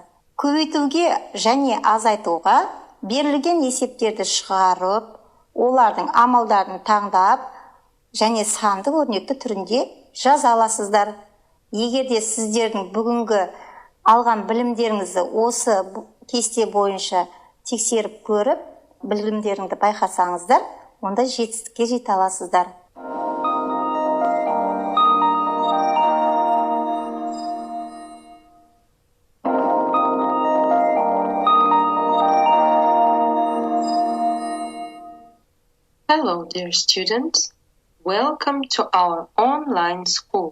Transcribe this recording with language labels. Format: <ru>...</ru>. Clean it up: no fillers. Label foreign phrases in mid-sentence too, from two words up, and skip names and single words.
<kk>Көбейтуге және азайтуға берілген есептерді шығарып, олардың амалдарын таңдап және санды өрнекті түрінде жаза аласыздар. Егер де сіздердің бүгінгі алған білімдеріңізді осы кесте бойынша тексеріп көріп, білімдеріңді байқасаңыздар, онда жетістікке жете аласыздар.</kk> <en>Hello, dear students. Welcome to our online school.</en>